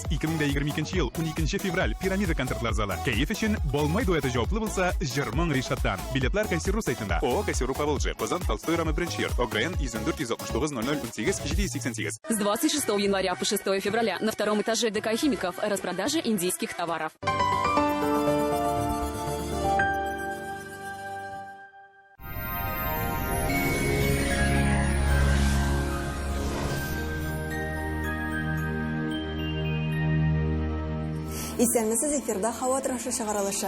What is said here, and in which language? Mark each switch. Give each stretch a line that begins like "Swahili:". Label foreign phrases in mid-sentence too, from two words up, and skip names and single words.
Tatar: 2022 ел 12 февраль Пирамида концертлар залы. Кәеф өчен Болмай дуэты җаваплы булса, җырмың Ришаттан. Билетлар Кайсеру сайтында. ООО «Кайсеру Поволжье», Казан, Толстой районы 1-нче йорт. ОГРН 104-169-00-18-788.
Russian: С 26 января по 6 февраля на втором этаже ДК «Химиков» распродажа индийских товаров.
Tatar: Исәнмесез эфирда һава торышы чыгарылышы.